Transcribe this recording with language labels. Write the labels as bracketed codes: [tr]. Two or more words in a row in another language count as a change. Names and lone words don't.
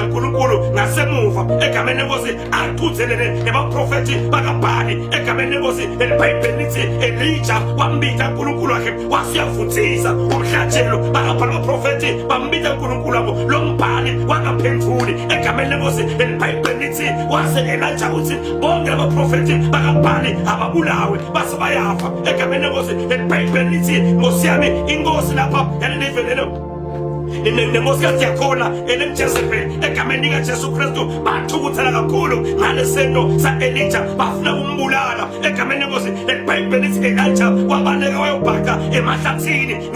[zu] kaNkulunkulu ngasemuva egameni lenkosi aqhuthelele nebaprofeti bakaBhali egameni lenkosi elibhayibheli lithi Elija wambita uNkulunkulu wakhe wasiyavuthisa umhlatshelo bakabhala abaprofeti bambita uNkulunkulu wabo lo mbhali wangaphenduli egameni lenkosi elibhayibheli lithi wase Elija uthi bonke abaprofeti bakaBhali ababulawe base bayafa egameni lenkosi elibhayibheli lithi Nkosi yami inkosi lapha yalelivelelo nenkosi yakhona enemJezebeli egameni likaJesu Kristu bathukuthela kakhulu ngalesento sa-Elija bafuna umbulala egameni lenkosi elibhayibheli lithi Elija wabaleka wayobhaqa emahlathini